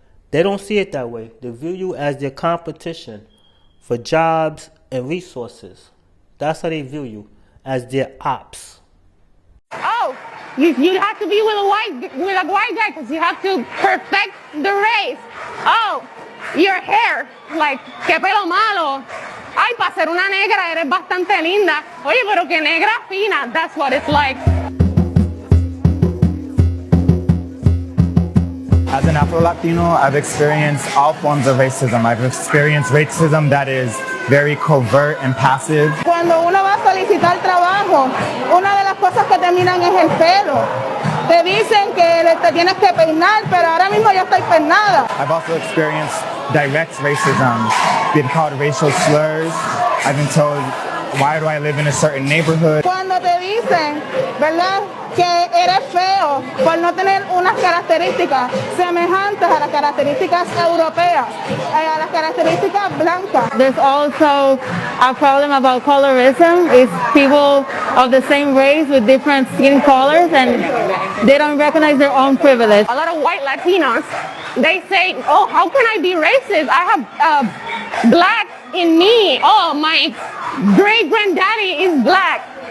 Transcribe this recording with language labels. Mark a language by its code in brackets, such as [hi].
[en] They don't see it that way. They view you as their competition for jobs and resources. That's how they view you, as their ops. Oh, you have to be with a white guy because you have to perfect the race. Oh, your hair, like, [es] qué pelo malo. Ay, para ser una negra eres bastante linda. Oye, pero qué negra fina. [en] That's what it's like. As an Afro-Latino, I've experienced all forms of racism. I've experienced racism that is very covert and passive. [es] Cuando uno va a solicitar trabajo, una de las cosas que te miran es el pelo. Te dicen que te tienes que peinar, pero ahora mismo ya estoy peinada. [en] I've also experienced direct racism, being called racial slurs. I've been told, why do I live in a certain neighborhood? [es] Cuando te dicen, ¿verdad?, que eres feo por no tener unas características semejantes a las características europeas, a las características blancas. [en] There's also a problem about colorism. It's people of the same race with different skin colors, and they don't recognize their own privilege. A lot of white Latinos, they say, oh, how can I be racist? I have black in me. Oh, my great-granddaddy is black.